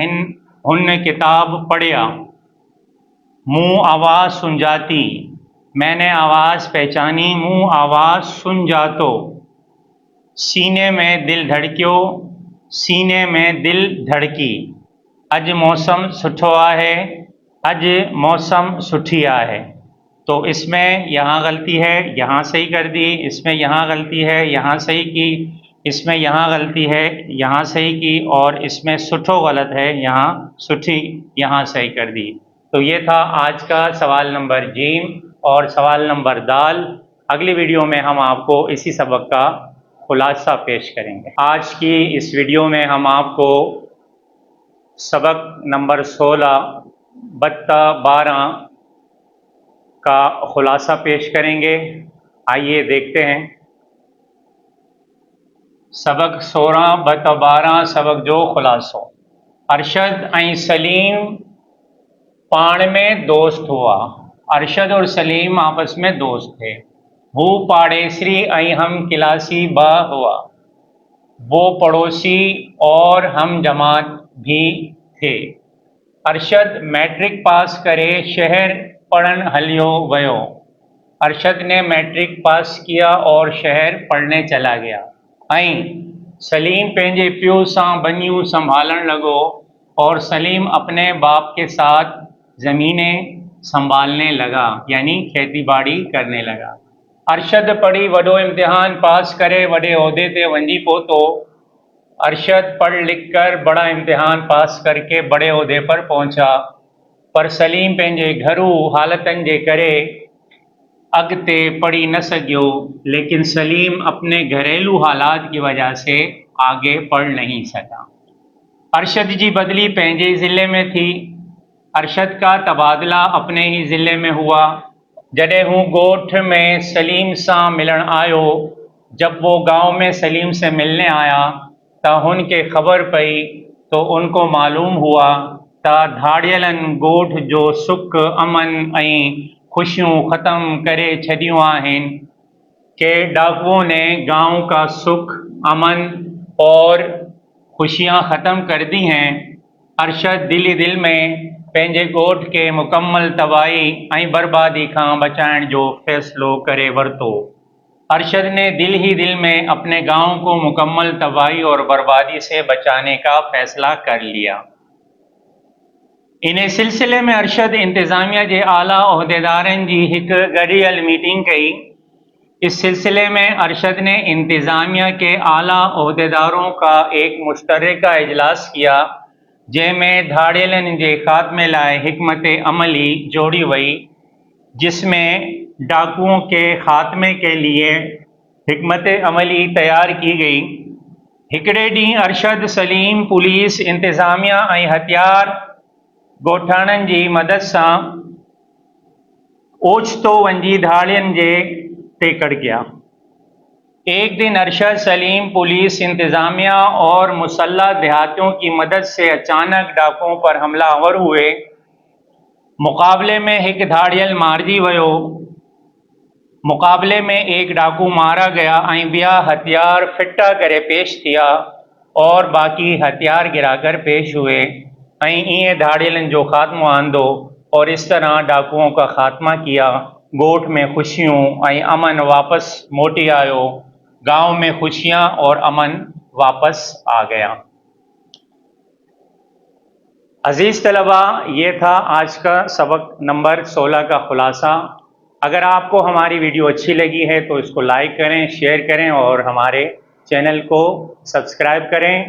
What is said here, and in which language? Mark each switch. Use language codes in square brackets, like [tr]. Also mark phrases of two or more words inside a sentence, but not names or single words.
[sd] हुन किताब पढ़िया, मुँह आवाज़ सुन जाती, [ur] میں نے آواز پہچانی, [sd] मुँह आवाज़ सुन जातो, सीने में दिल धड़क्यो, सीने में दिल धड़की, अज मौसम सुठो आहे, अज मौसम सुठी आहे। [ur] تو اس میں یہاں غلطی ہے، یہاں صحیح کر دی، اس میں یہاں غلطی ہے، یہاں صحیح کی، اس میں یہاں غلطی ہے، یہاں صحیح کی، اور اس میں سٹھو غلط ہے، یہاں سٹھی یہاں صحیح کر دی. تو یہ تھا آج کا سوال نمبر جیم اور سوال نمبر دال. اگلی ویڈیو میں ہم آپ کو اسی سبق کا خلاصہ پیش کریں گے. آج کی اس ویڈیو میں ہم آپ کو سبق نمبر 16 بٹا 12 کا خلاصہ پیش کریں گے. آئیے دیکھتے ہیں۔ سبق 16 بٹا 12 [sd] सबक जो खुलासो। अरशद ऐं सलीम पाण में दोस्त हुआ। [ur] ارشد اور سلیم آپس میں دوست تھے. [sd] वो पाड़ेसरी ऐं हम क्लासी बा हुआ। [ur] وہ پڑوسی اور ہم جماعت بھی تھے. [sd] अरशद मैट्रिक पास करे शहर पढ़न हलियो वयो। [ur] ارشد نے میٹرک پاس کیا اور شہر پڑھنے چلا گیا. [sd] ऐं सलीम पंहिंजे पियो सां बनियूं संभालण लॻो [ur] اور سلیم اپنے باپ کے ساتھ زمینیں سنبھالنے لگا، یعنی کھیتی باڑی کرنے لگا. [sd] अरशद पढ़ी वॾो इम्तिहान पास करे वॾे उहदे ते वञी पहुतो। [ur] ارشد پڑھ لکھ کر بڑا امتحان پاس کر کے بڑے عہدے پر پہنچا, [sd] पर सलीम पंहिंजे घरू हालतन जे करे अगते पढ़ी न सकियो। [ur] لیکن سلیم اپنے گھریلو حالات کی وجہ سے آگے پڑھ نہیں سکا. [sd] अरशद जी बदली पंहिंजे ज़िले में थी। [ur] ارشد کا تبادلہ اپنے ہی ضلعے میں ہوا. [sd] जॾहिं हूँ ॻोठ में सलीम सां मिलण आयो, [ur] جب وہ گاؤں میں سلیم سے ملنے آیا تو ان کے خبر پئی تو ان کو معلوم ہوا [sd] त धाड़ियलन ॻोठ जो सुख अमन ऐं खुशियों ख़त्म करे छॾियूं आहिनि, [ur] کے ڈاکوؤں نے گاؤں کا سکھ امن اور خوشیاں ختم کر دی ہیں. [sd] अरशद दिल ही दिल में पंहिंजे ॻोठ के मुकम्मल तबाही ऐं बर्बादी खां बचाइण जो फ़ैसिलो करे वरितो। [ur] ارشد نے دل ہی دل میں اپنے گاؤں کو مکمل تباہی اور بربادی سے بچانے کا فیصلہ کر لیا. [sd] इन सिलसिले में अरशद इंतज़ामिया के आला उहदेदारनि जी हिक गॾियल मीटिंग कई। [ur] اس سلسلے میں ارشد نے انتظامیہ کے اعلیٰ عہدیداروں کا ایک مشترکہ اجلاس کیا, [sd] जंहिंमें धाड़ियलनि जे ख़ात्मे लाइ हिकमत अमली जोड़ी वई, [ur] جس میں ڈاکوؤں کے خاتمے کے لیے حکمت عملی تیار کی گئی. [sd] हिकड़े ॾींहुं अरशद सलीम पुलिस इंतज़ामिया ऐं हथियार ॻोठाणनि जी मदद सां ओचितो वञी धाड़ियनि जे ते कड़ गया। [ur] ایک دن ارشد سلیم پولیس انتظامیہ اور مسلح دیہاتیوں کی مدد سے اچانک ڈاکوؤں پر حملہ آور ہوئے. [sd] मुकाबले में एक धाड़ियल मारजी वयो। [ur] مقابلے میں ایک ڈاکو مارا گیا [sd] ऐं ॿिया हथियार फिटा करे पेश किया [ur] اور باقی ہتھیار گرا کر پیش ہوئے [sd] ऐं ईअं धाड़ियलन जो खात्मो आंदो [ur] اور اس طرح ڈاکوؤں کا خاتمہ کیا. [sd] ॻोठ में खुशियों ऐं अमन वापस मोटी आयो। [ur] گاؤں میں خوشیاں اور امن واپس آ گیا. عزیز طلبہ، یہ تھا آج کا سبق نمبر 16 کا خلاصہ. اگر آپ کو ہماری ویڈیو اچھی لگی ہے تو اس کو لائک کریں، شیئر کریں اور ہمارے چینل کو سبسکرائب کریں.